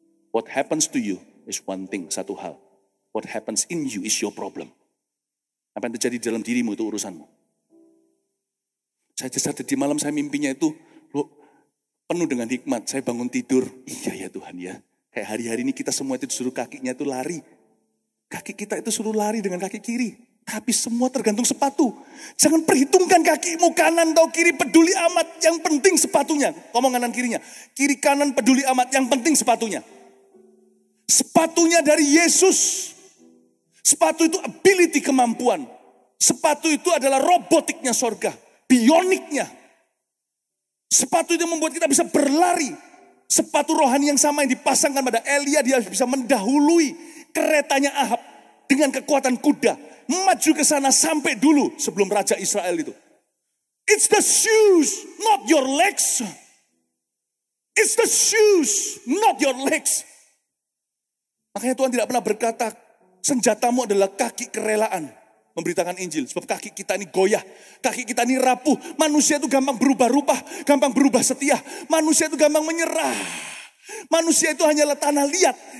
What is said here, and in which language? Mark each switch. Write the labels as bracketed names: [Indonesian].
[English] What happens to you is one thing, [Indonesian] satu hal. [English] What happens in you is your problem. [Indonesian] Apa yang terjadi dalam dirimu itu urusanmu. Saya di malam saya mimpinya itu penuh dengan hikmat. Saya bangun tidur, iya ya Tuhan ya. Kayak hari-hari ini kita semua itu disuruh kakinya itu lari. Kaki kita itu suruh lari dengan kaki kiri. Tapi semua tergantung sepatu. Jangan perhitungkan kakimu kanan atau kiri, peduli amat. Yang penting sepatunya. Ngomong kanan kirinya. Kiri kanan peduli amat, yang penting sepatunya. Sepatunya dari Yesus. Sepatu itu ability, kemampuan. Sepatu itu adalah robotiknya sorga. Bioniknya. Sepatu itu membuat kita bisa berlari. Sepatu rohani yang sama yang dipasangkan pada Elia, dia bisa mendahului keretanya Ahab dengan kekuatan kuda. Maju ke sana sampai dulu sebelum Raja Israel itu. [English] It's the shoes, not your legs. It's the shoes, not your legs. [Indonesian] Makanya Tuhan tidak pernah berkata, senjatamu adalah kaki kerelaan. Memberitakan Injil. Sebab kaki kita ini goyah. Kaki kita ini rapuh. Manusia itu gampang berubah rupa. Gampang berubah setia. Manusia itu gampang menyerah. Manusia itu hanyalah tanah liat.